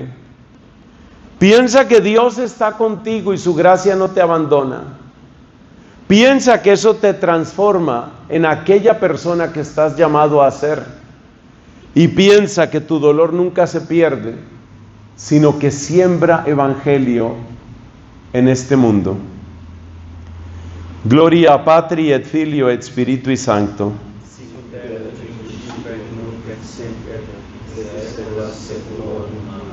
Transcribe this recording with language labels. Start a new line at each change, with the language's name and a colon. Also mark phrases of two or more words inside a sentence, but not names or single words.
Spanish: Piensa que Dios está contigo y su gracia no te abandona. Piensa que eso te transforma en aquella persona que estás llamado a ser. Y piensa que tu dolor nunca se pierde, sino que siembra evangelio en este mundo.
Latin: Gloria Patri et Filio et Spiritui Sancto. Sicut erat in principio et nunc et semper et seculorum.